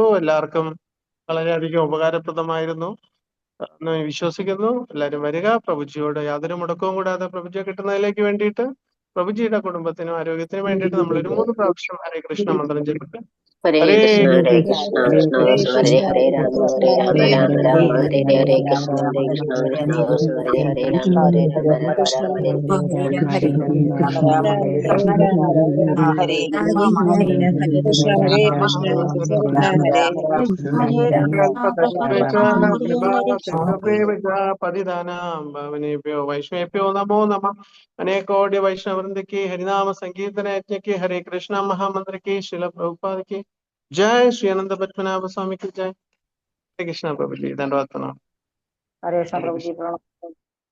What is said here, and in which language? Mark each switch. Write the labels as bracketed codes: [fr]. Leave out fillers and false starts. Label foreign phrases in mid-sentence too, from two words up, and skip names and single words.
[ml] എല്ലാവർക്കും വളരെയധികം ഉപകാരപ്രദമായിരുന്നു എന്ന് വിശ്വസിക്കുന്നു. എല്ലാവരും വരിക. പ്രഭുജിയോട് യാതൊരു മുടക്കവും കൂടാതെ പ്രഭുജിയെ കിട്ടുന്നതിലേക്ക് വേണ്ടിയിട്ട്, പ്രഭുജിയുടെ കുടുംബത്തിനും ആരോഗ്യത്തിനും വേണ്ടിയിട്ട് നമ്മളൊരു 3 പ്രാവശ്യം [sa] ഹരേ കൃഷ്ണ മന്ത്രം [ml] ചൊല്ലിട്ട് [sa] ഹരേ ഹരേ കൃഷ്ണ ഹരേ കൃഷ്ണ കൃഷ്ണ കൃഷ്ണ കൃഷ്ണ കൃഷ്ണ കൃഷ്ണ ഹരേ ഹരേ രാമ ഹരേ രാമ ഹരേ, രാമ ഹരേ രാമ രാമ രാമ ഹരേ ഹരേ രാമ കൃഷ്ണ രാമ കൃഷ്ണ രാമ കൃഷ്ണ ഹരേ കൃഷ്ണ ഹരേ, ഹരേ ഹരേ രാമ രാമ ഹരേ ഹരേ രാമ രാമ രാമ രാമ രാമ രാമ ഹരേ ഹരേ ഹരേ ഹരേ, കൃഷ്ണ ഹരേ രാമ ഹരേ രാമ ഹരേ രാമ രാമ രാമ ഹരേ ഹരേ, ഹരേ രാമ രാമ രാമ ഹരേ രാമ പതിതാനാം ഭാവനേഭ്യോ വൈഷ്ണവേഭ്യോ നമോ നമഃ. [ml] അനേകോടി വൈഷ്ണവൃന്ദയ്ക്ക് ഹരിനാമ സംകീർത്തന യജ്ഞയ്ക്ക് ഹരേ കൃഷ്ണ മഹാമന്ത്രയ്ക്ക് ശില പ്രഭുപാദയ്ക്ക് [hi] जय श्री अनंत पद्मनाभ स्वामी की जय. हरे कृष्ण प्रभु जी. दंडवत प्रणाम. हरे कृष्ण हरे प्रभु जी कृष्ण. प्रणव